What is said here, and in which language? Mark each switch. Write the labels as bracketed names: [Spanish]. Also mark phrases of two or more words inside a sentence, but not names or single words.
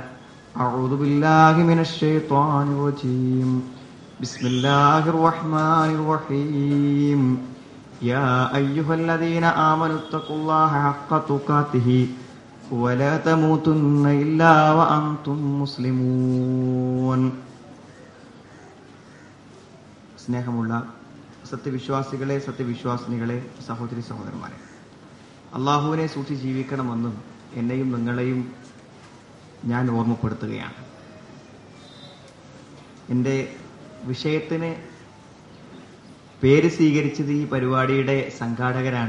[Arabic] أعوذ بالله من الشيطان الرجيم. بسم الله الرحمن الرحيم. يا أيها الذين آمنوا اتقوا الله حق تقاته ولا تموتن إلا وأنتم مسلمون. [Malayalam] സ്നേഹമുള്ള സത്യവിശ്വാസികളെ, സത്യവിശ്വാസിനികളെ, സഹോദരി സഹോദരന്മാരെ, അള്ളാഹുവിനെ സൂക്ഷിച്ച് ജീവിക്കണമെന്നും എന്നെയും നിങ്ങളെയും ഞാൻ ഓർമ്മപ്പെടുത്തുകയാണ്. എൻ്റെ വിഷയത്തിന് പേര് സ്വീകരിച്ചത് ഈ പരിപാടിയുടെ സംഘാടകരാണ്.